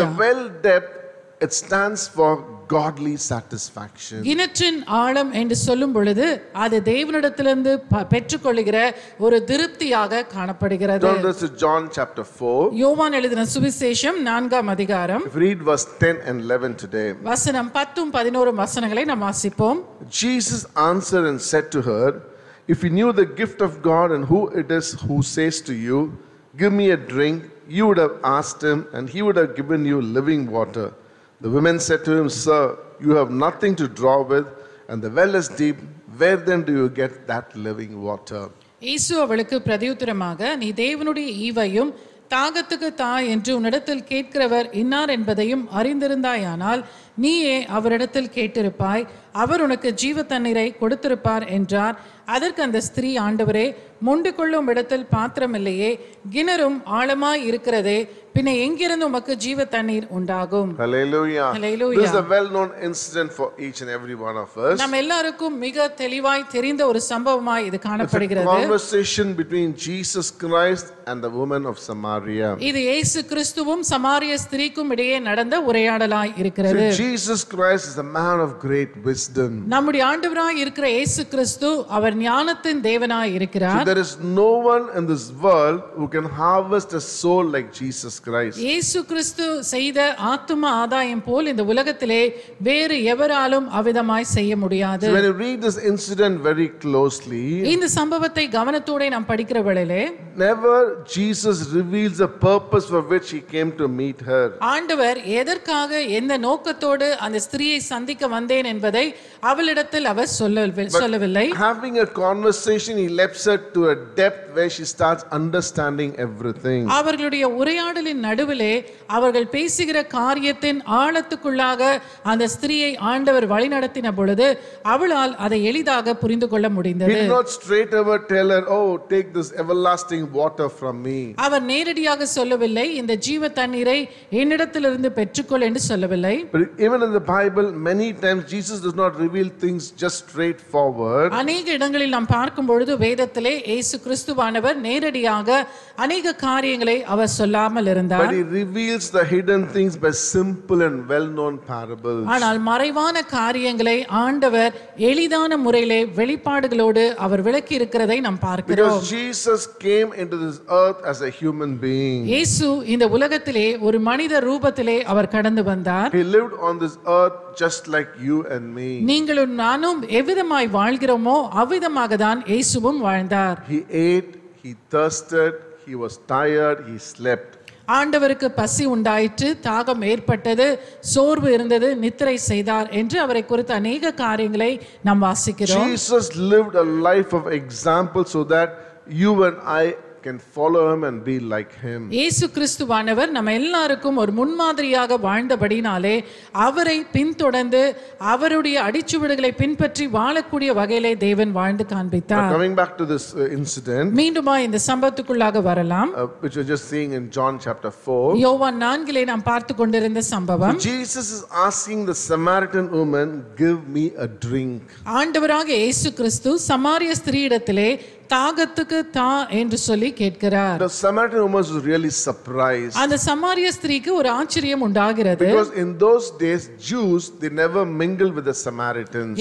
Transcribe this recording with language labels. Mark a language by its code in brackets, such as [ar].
[en] So the well depth, it stands for godly satisfaction. [ta] கிணற்றின் ஆழம் என்று சொல்லும் பொழுது அது தேவனிடத்திலிருந்து பெற்றுக்கொள்ளுகிற ஒரு திருப்தியாக காணப்படுகிறது. [en] Turn to John chapter 4. [ta] யோவான் எழுதின சுவிசேஷம் 4ஆம் அதிகாரம். [en] If you read verse 10 and 11 today. [ta] வசனம் 10 11 வசனங்களை நாம் வாசிப்போம். [en] Jesus answered and said to her, "If you knew the gift of God and who it is who says to you, 'Give me a drink,' you would have asked him, and he would have given you living water. The women said to him, Sir, you have nothing to draw with, and the well is deep. Where then do you get that living water? [ta] இயேசு அவளுக்கு பிரதியுத்தரமாக, நீ தேவனுடைய ஈவையும் தாகத்துக்கு தா என்று உன்னிடத்தில் கேட்கிறவர் இன்னார் என்பதையும் அறிந்திருந்தாயானால் நீயே அவரிடத்தில் கேட்டிருப்பாய், அவர் உனக்கு ஜீவ தண்ணீரை கொடுத்திருப்பார் என்றார். அதற்கு அந்த ஸ்திரீ, ஆண்டவரே, முண்டு கொள்ளும் இடத்தில் பாத்திரம் இல்லையே, கிணறும் ஆழமாய் இருக்கிறதே, பின்ன எங்கிருந்து உமக்கு ஜீவ தண்ணீர் உண்டாகும்? [en] Hallelujah. Hallelujah. This is a well-known incident for each and every one of us. [ta] நாம் எல்லாருக்கும் மிக தெளிவாய் தெரிந்த ஒரு சம்பவமாய் இது [en] It's a [ta] காணப்படுகிறது. [en] conversation between Jesus Christ and the woman of Samaria. [ta] இது இயேசு கிறிஸ்துவும் சமாரிய ஸ்திரீக்கும் இடையே நடந்த உரையாடலாய் இருக்கிறது. [en] So Jesus Christ is a man of great wisdom. [ta] நம்முடைய ஆண்டவராய் இருக்கிற இயேசு கிறிஸ்து அவர் ஞானத்தின் தேவனாய் இருக்கிறார். [en] So there is no one in this world who can harvest a soul like Jesus Christ. [ta] இயேசு கிறிஸ்து செய்த ஆத்தும ஆதாயம் போல் இந்த உலகத்திலே வேறு எவராலும் அவ்விதமாய் செய்ய முடியாது. [en] So when you read this incident very closely, [ta] இந்த சம்பவத்தை கவனத்தோட நாம் படிக்கிற வேளையிலே [en] never Jesus reveals the purpose for which he came to meet her. [ta] ஆண்டவர் எதற்காக எந்த நோக்கத்தோடு அந்த ஸ்திரியை சந்திக்க வந்தேன் என்பதை அவளிடத்தில் அவர் சொல்லவில்லை. [en] Having a conversation, he left her to a depth where she starts understanding everything. [ta] அவர்களுடைய உரையாடலின் நடுவிலே அவர்கள் பேசுகிற காரியத்தின் ஆழத்துக்குள்ளாக அந்த ஸ்திரியை ஆண்டவர் வழிநடத்தின பொழுது அவளால் அதை எளிதாக புரிந்து கொள்ள [en] He [ta] முடிந்தது. [en] did not straight away tell her, oh, take this everlasting water from me. [ta] அவர் நேரடியாக சொல்லவில்லை, இந்த ஜீவ தண்ணீரை என்னிடத்திலிருந்து பெற்றுக்கொள் என்று சொல்லவில்லை. [en] But even in the Bible, many times Jesus does not reveal things just straightforward. [ta] அநேக இடங்களில் நாம் பார்க்கும் பொழுது வேதத்திலே இயேசு கிறிஸ்துவானவர் நேரடியாக அநேக காரியங்களை அவர் சொல்லாமல் [en] But [ta] இருந்தார். [en] he reveals the hidden things by simple and well-known parables. [ta] ஆனால் மறைவான காரியங்களை ஆண்டவர் எளிதான முறையிலே வெளிப்பாடுகளோடு அவர் விளக்கி இருக்கிறதை நாம் பார்க்கிறோம். [en] Because Jesus came into this earth as a human being. [ta] இயேசு இந்த உலகத்திலே ஒரு மனித ரூபத்திலே அவர் கடந்து வந்தார். [en] He lived on this earth just like you and me. [ta] நீங்களும் நானும் எவ்விதமாய் வாழ்கிறோமோ அவ்விதமாக தான் இயேசுவும் வாழ்ந்தார். [en] He ate, he thirsted, he was tired, he slept. [ta] ஆண்டவருக்கு பசி உண்டாயிற்று, தாகம் ஏற்பட்டது, சோர்வு இருந்தது, நித்திரை செய்தார் என்று அவரை குறித்து அநேக காரியங்களை நாம் வாசிக்கிறோம். [en] Jesus lived a life of example so that you and I can follow him and be like him. [ta] இயேசு கிறிஸ்துவானவர் நம்ம எல்லாருக்கும் ஒரு முன்மாதிரியாக வாழ்ந்தபடினாலே அவரை பின்தொடர்ந்து அவருடைய அடிச்சுவடுகளை பின்பற்றி வாழக்கூடிய வகையிலே தேவன் வாழ்ந்து [en] Now, [ta] காண்பித்தார். [en] coming back to this incident, [ta] மீண்டுமா இந்த சம்பவத்துக்குள்ளாக வரலாம். [en] which we're just seeing in John chapter 4, [ta] யோவான் 4 நாம் பார்த்து கொண்டிருந்த சம்பவம். [en] Jesus is asking the Samaritan woman, give me a drink. [ta] ஆண்டவராக இயேசு கிறிஸ்து சமாரிய ஸ்திரீயிடத்திலே தாகத்துக்கு தா என்று சொல்லி கேட்கிறார். [en] The Samaritan woman was really surprised. [ta] அந்த சமாரிய ஸ்திரீக்கு ஒரு ஆச்சரியம் உண்டாகிறது. [en] Because in those days, Jews, they never mingled with the Samaritans.